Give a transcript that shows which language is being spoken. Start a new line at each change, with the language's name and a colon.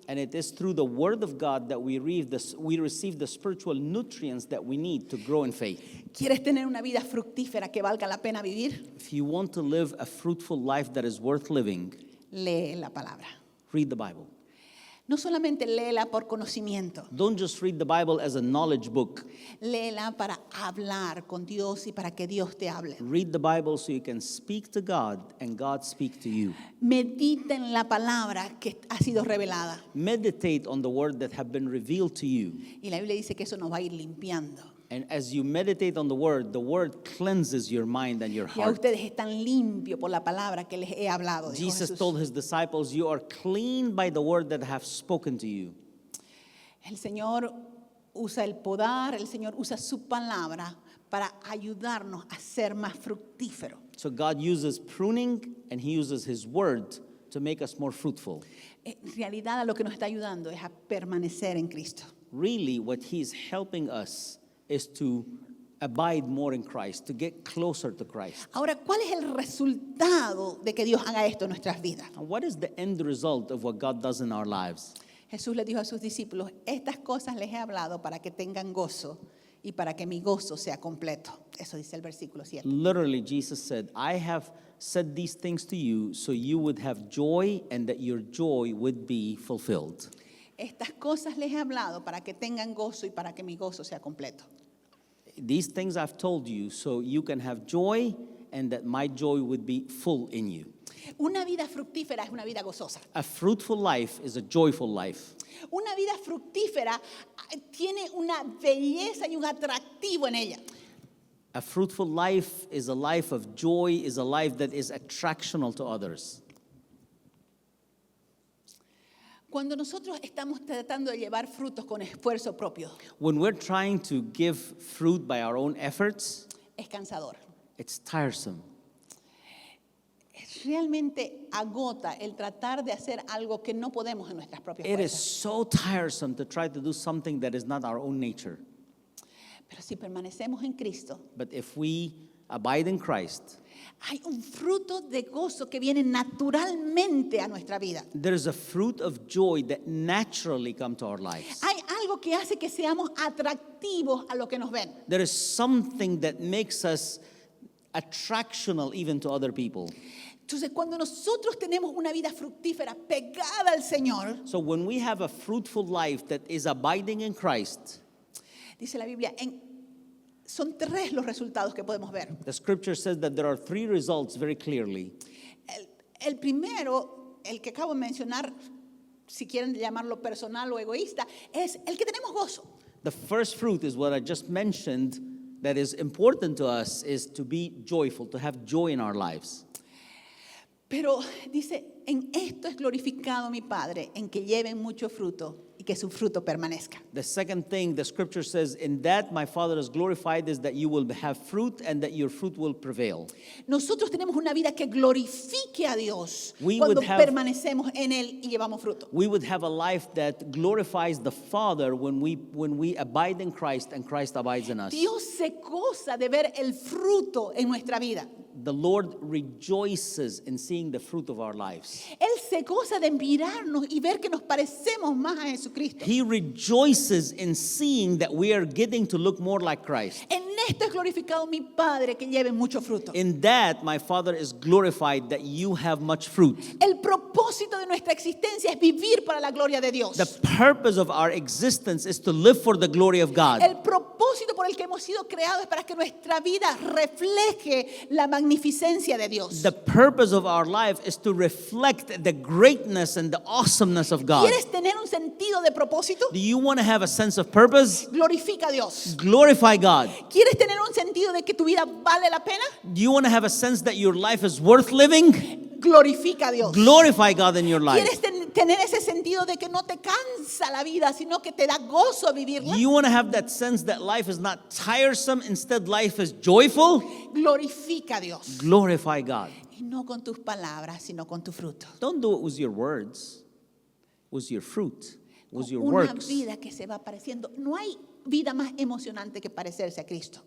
English: And it is through the Word of God that we receive the spiritual nutrients that we need to grow in faith.
Spanish: ¿Quieres tener una vida fructífera que valga la pena vivir?
English: If you want to live a fruitful life that is worth living,
Spanish: Lee la palabra.
English: read the Bible.
Spanish: No solamente léela por conocimiento,
English: Don't just read the Bible as a knowledge book.
Spanish: léela para hablar con Dios y para que Dios te hable.
English: Read the Bible so you can speak to God and God speak to you.
Spanish: Medita en la palabra que ha sido revelada.
English: Meditate on the word that have been revealed to you.
Spanish: Y la Biblia dice que eso nos va a ir limpiando.
English: And as you meditate on the word cleanses your mind and your
Spanish: Ya
English: heart.
Spanish: ustedes están limpios por la palabra que les he hablado. Dijo
English: Jesus
Spanish: Jesús.
English: told his disciples, you are clean by the word that I have spoken to you.
Spanish: El Señor usa el poder, el Señor usa su palabra para ayudarnos a ser más fructíferos.
English: So God uses pruning and he uses his word to make us more fruitful.
Spanish: En realidad a lo que nos está ayudando es a permanecer en Cristo.
English: Really, what he's helping us is to abide more in Christ, to get closer to Christ.
Spanish: Ahora, ¿cuál es el resultado de que Dios haga esto en nuestras vidas?
English: And what is the end result of what God does in our lives?
Spanish: Jesús le dijo a sus discípulos, estas cosas les he hablado para que tengan gozo y para que mi gozo sea completo. Eso dice el versículo 7.
English: Literally, Jesus said, I have said these things to you so you would have joy and that your joy would be fulfilled.
Spanish: Estas cosas les he hablado para que tengan gozo y para que mi gozo sea completo.
English: These things I've told you so you can have joy and that my joy would be full in you.
Spanish: Una vida fructífera es una vida gozosa.
English: A fruitful life is a joyful life.
Spanish: Una vida fructífera tiene una belleza y un atractivo en ella.
English: A fruitful life is a life of joy, is a life that is attractional to others.
Spanish: Cuando nosotros estamos tratando de llevar frutos con esfuerzo propio,
English: When we're trying to give fruit by our own efforts,
Spanish: es cansador.
English: it's tiresome.
Spanish: Realmente agota el tratar de hacer algo que no podemos en nuestras propias
English: It is
Spanish: fuerzas.
English: so tiresome to try to do something that is not our own nature.
Spanish: Pero si permanecemos en Cristo,
English: But if we abide in Christ,
Spanish: hay un fruto de gozo que viene naturalmente a nuestra vida.
English: there is a fruit of joy that naturally come to our lives.
Spanish: Hay algo que hace que seamos atractivos a lo que nos ven.
English: There is something that makes us attractional even to other people.
Spanish: Entonces, cuando nosotros tenemos una vida fructífera pegada al Señor,
English: So when we have a fruitful life that is abiding in Christ,
Spanish: dice la Biblia, son tres los resultados que podemos ver.
English: the scripture says that there are three results very clearly.
Spanish: El primero, el que acabo de mencionar, si quieren llamarlo personal o egoísta, es el que tenemos gozo.
English: The first fruit is what I just mentioned that is important to us, is to be joyful, to have joy in our lives.
Spanish: Pero dice, en esto es glorificado mi Padre, en que lleven mucho fruto y que su fruto permanezca.
English: The second thing the scripture says, in that my Father is glorified, is that you will have fruit and that your fruit will prevail.
Spanish: Nosotros tenemos una vida que glorifique a Dios
English: We
Spanish: cuando
English: would have-
Spanish: permanecemos en Él y llevamos fruto.
English: We would have a life that glorifies the Father when we abide in Christ and Christ abides in us.
Spanish: Dios se goza de ver el fruto en nuestra vida.
English: The Lord rejoices in seeing the fruit of our lives.
Spanish: Él se goza de mirarnos y ver que nos parecemos más a Jesucristo.
English: He rejoices in seeing that we are getting to look more like Christ.
Spanish: En esto es glorificado mi Padre, que lleven mucho fruto.
English: In that, my Father is glorified that you have much fruit.
Spanish: El propósito de nuestra existencia es vivir para la gloria de Dios.
English: The purpose of our existence is to live for the glory of God.
Spanish: El propósito por el que hemos sido creados es para que nuestra vida refleje la magnificencia de Dios.
English: The purpose of our life is to reflect the greatness and the awesomeness of God.
Spanish: ¿Quieres tener un sentido de propósito?
English: Do you want to have a sense of purpose?
Spanish: Glorifica a Dios.
English: Glorify God.
Spanish: ¿Quieres tener un sentido de que tu vida vale la pena?
English: Do you want to have a sense that your life is worth living?
Spanish: Glorifica a Dios.
English: Glorify God in your life.
Spanish: ¿Quieres tener ese sentido de que no te cansa la vida, sino que te da gozo vivirla?
English: Do you want to have that sense that life is not tiresome, instead life is joyful?
Spanish: Glorifica a Dios.
English: Glorify God.
Spanish: Y no con tus palabras, sino con tu fruto.
English: Don't do it with your words, with your fruit, with your
Spanish: Una
English: works.
Spanish: vida que se va pareciendo. No hay vida más emocionante que parecerse a Cristo.